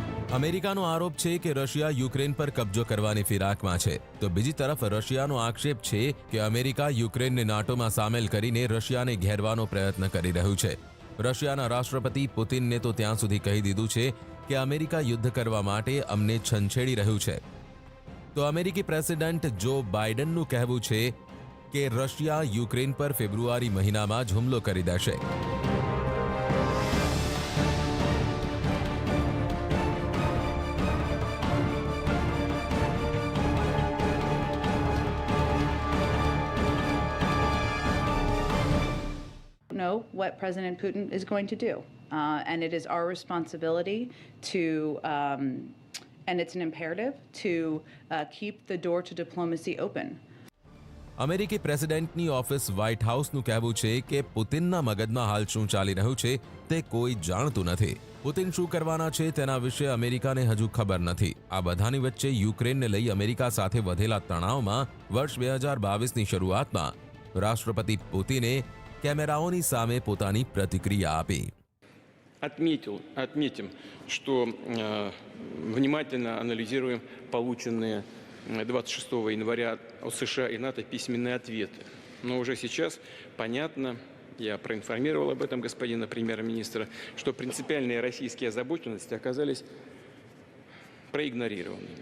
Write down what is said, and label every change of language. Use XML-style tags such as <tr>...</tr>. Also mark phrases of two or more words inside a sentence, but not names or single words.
<gu>અમેરિકાનો આરોપ છે કે રશિયા યુક્રેન પર કબજો કરવાની ફિરાકમાં છે, તો બીજી તરફ રશિયાનો આક્ષેપ છે કે અમેરિકા યુક્રેનને નાટોમાં સામેલ કરીને રશિયાને ઘેરવાનો પ્રયત્ન કરી રહ્યું છે. રશિયાના રાષ્ટ્રપતિ પુતિનને તો ત્યાં સુધી કહી દીધું છે કે અમેરિકા યુદ્ધ કરવા માટે અમને છંછેડી રહ્યું છે. તો અમેરિકી પ્રેસિડેન્ટ જો બાઇડનનું કહેવું છે કે રશિયા યુક્રેન પર ફેબ્રુઆરી મહિનામાં જ હુમલો કરી દેશે.</gu> <en>Know what President Putin is going to do. And it is our responsibility to, and it's an imperative, to keep the door to diplomacy open.</en> <gu>અમેરિકી</gu> <en>presidentની office</en> <gu>વ્હાઇટ હાઉસનું કહેવું છે કે પુતિનના મગજમાં હાલ શું ચાલી રહ્યું છે તે કોઈ જાણતું નથી. પુતિન શું કરવાના છે તેના વિશે અમેરિકાને હજુ ખબર નથી. આ બધાની વચ્ચે યુક્રેનને લઈ અમેરિકા સાથે વધેલા તણાવમાં વર્ષ 2022ની શરૂઆતમાં રાષ્ટ્રપતિ પુતિને કેમેરાઓની સામે પોતાની પ્રતિક્રિયા આપી.</gu> <ru>Отметим, что внимательно анализируем полученные 26 января от США и НАТО письменные ответы. Но уже сейчас понятно, я проинформировал об этом господина премьер-министра, что принципиальные российские озабоченности оказались проигнорированными.</ru>